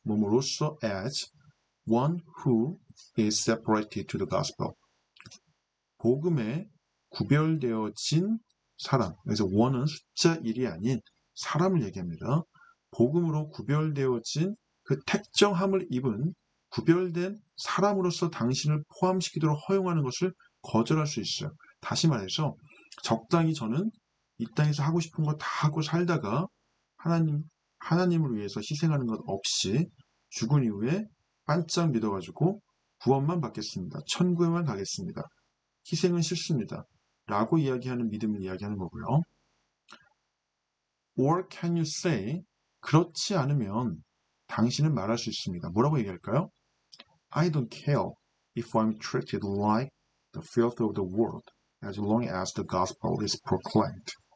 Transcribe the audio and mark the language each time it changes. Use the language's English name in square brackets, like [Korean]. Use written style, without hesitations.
[Korean] 뭐뭐로써 [English] as one who is separated to the gospel. [Korean] 복음에 구별되어진 사람. 그래서 one은 숫자 1이 아닌 사람을 얘기합니다. 복음으로 구별되어진 그 택정함을 입은 구별된 사람으로서 당신을 포함시키도록 허용하는 것을 거절할 수 있어요. 다시 말해서 적당히 저는 이 땅에서 하고 싶은 거 다 하고 살다가 하나님 하나님을 위해서 희생하는 것 없이 죽은 이후에 반짝 믿어가지고 구원만 받겠습니다. 천국에만 가겠습니다. 희생은 싫습니다. 라고 이야기하는 믿음을 이야기하는 거고요. [English] Or can you say, [Korean] 그렇지 않으면 당신은 말할 수 있습니다. 뭐라고 얘기할까요? [English] I don't care if I'm treated like the filth of the world as long as the gospel is proclaimed.